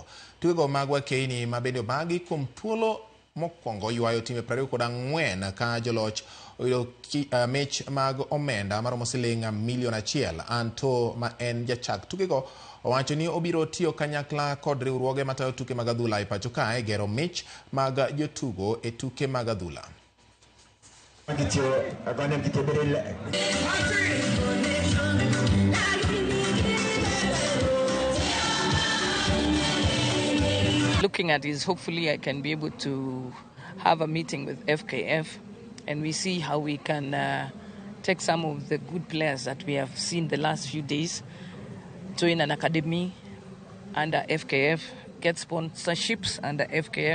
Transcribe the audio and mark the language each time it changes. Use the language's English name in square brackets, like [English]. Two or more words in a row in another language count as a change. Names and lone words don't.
[Luo (Kenya and Tanzania)] Tugo magwa keini mabende magi kuom thuolo mokwongo ywayo time 24 ka joloch oyudo mich mag omenda maromo siling $1 million. Anto ma en jachak tukego owacho ni obiro tiyo kanyakla kod riwruoge matayo tuke mag adhula e pacho kae gero mich mag jotugo e tuke mag adhula. [English] Looking at is hopefully I can be able to have a meeting with FKF and we see how we can take some of the good players that we have seen the last few days, join an academy under FKF, get sponsorships under FKF.